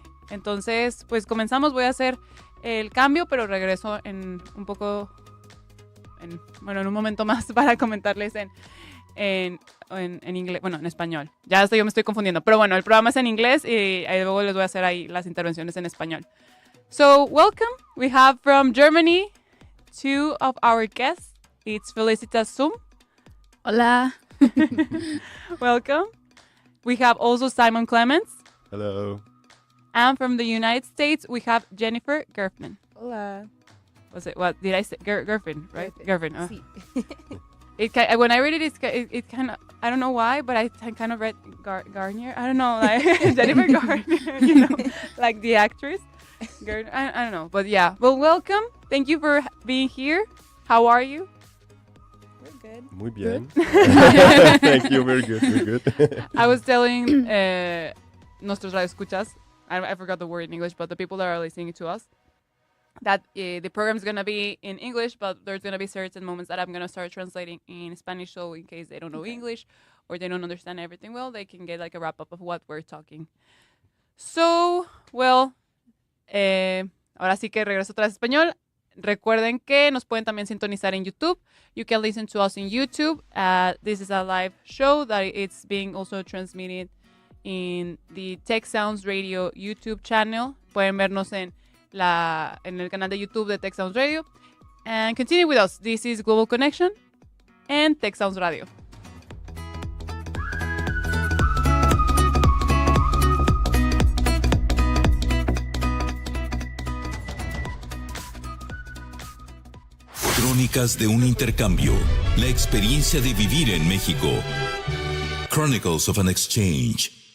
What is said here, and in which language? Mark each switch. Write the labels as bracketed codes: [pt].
[es] Entonces, pues comenzamos. Voy a hacer el cambio, pero regreso en un poco, en un momento más para comentarles en inglés, bueno, en español. Ya yo me estoy confundiendo. Pero bueno, el programa es en inglés y luego les voy a hacer ahí las intervenciones en español. [en] So, welcome. We have from Germany 2 of our guests. It's Felicitas Sum. [es] Hola. [en] Welcome. We have also Simon Clements. Hello. And from the United States, we have Jennifer Gerfman. [es] Hola. [en] What did I say? Gerfman, right? Gerfman. Oh. [es] Sí. [en] When I read it, it kind of, I don't know why, but I kind of read Garnier. I don't know, like Jennifer Garnier, like the actress. I don't know, but yeah. Well, welcome. Thank you for being here. How are you? We're good. [es] Muy bien. [en] Thank you. Very good. Very good. I was telling [es] nuestros radioescuchas, [en] I forgot the word in English, but the people that are listening to us, that the program is going to be in English, but there's going to be certain moments that I'm going to start translating in Spanish, so in case they don't know English or they don't understand everything well, they can get like a wrap-up of what we're talking. So, well, [es] ahora sí que regreso otra vez a español. Recuerden que nos pueden también sintonizar en YouTube. [en] You can listen to us in YouTube. This is a live show that it's being also transmitted in the Tech Sounds Radio YouTube channel. [es] Pueden vernos en el canal de YouTube de Tech Sounds Radio. [en] And continue with us. This is Global Connection and Tech Sounds Radio. [es] Crónicas de un intercambio. La experiencia de vivir en México. [en] Chronicles of an Exchange.